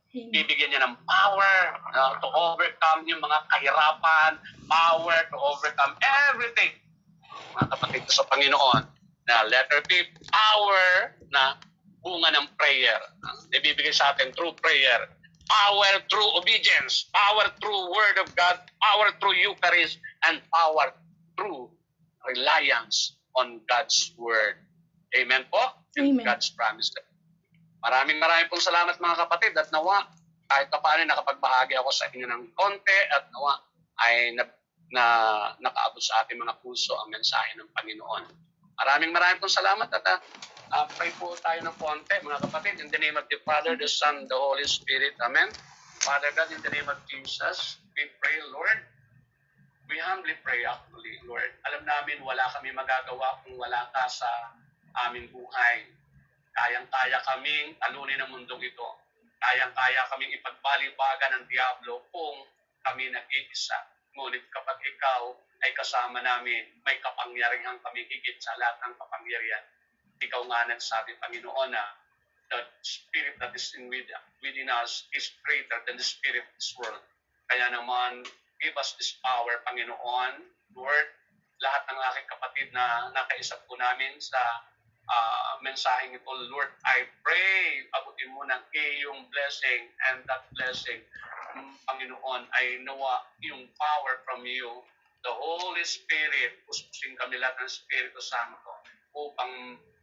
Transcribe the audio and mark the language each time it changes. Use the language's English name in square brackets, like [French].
[Filipino] Bibigyan niya ng [English] power to overcome [Filipino] yung mga kahirapan, [English] power to overcome everything. [Filipino] Mga kapatid sa Panginoon, na letter B, power na bunga ng prayer. Ibibigay sa atin through prayer. [English] power through obedience, power through Word of God, power through Eucharist, and power through reliance on God's Word. Amen po? And Amen. God's promise. [Filipino] Maraming pong salamat mga kapatid at nawa kahit pa paano nakapagbahagi ako sa inyo ng konti at nawa ay nakaabot sa ating mga puso ang mensahe ng Panginoon. Maraming pong salamat at pray po tayo ng konti mga kapatid. [English] In the name of the Father, the Son, the Holy Spirit. Amen. Father God, in the name of Jesus, we pray, Lord. We humbly pray actually, [Filipino] Lord. Alam namin wala kami magagawa kung wala ka sa aming buhay. Kayang-kaya kaming talunin ang mundong ito. Kayang-kaya kaming ipagbalibagan ng Diablo kung kami nag-iisa. Ngunit kapag ikaw ay kasama namin, may kapangyarihan kami higit sa lahat ng kapangyarihan. Ikaw nga nagsabi, [English] Panginoon, na the spirit that is within us is greater than the spirit of this world. [Filipino] Kaya naman, [English] give us this power, Panginoon. [Filipino] Lord, lahat ng aking kapatid na nakaisap po namin sa mensaheng ito, Lord, [English] I pray, [Filipino] abutin mo ng iyong blessing, [English] and that blessing, [Filipino] Panginoon, ay nawa yung [English] power from you, the Holy Spirit, [Filipino] puspusing kami lahat ng Espiritu Santo, upang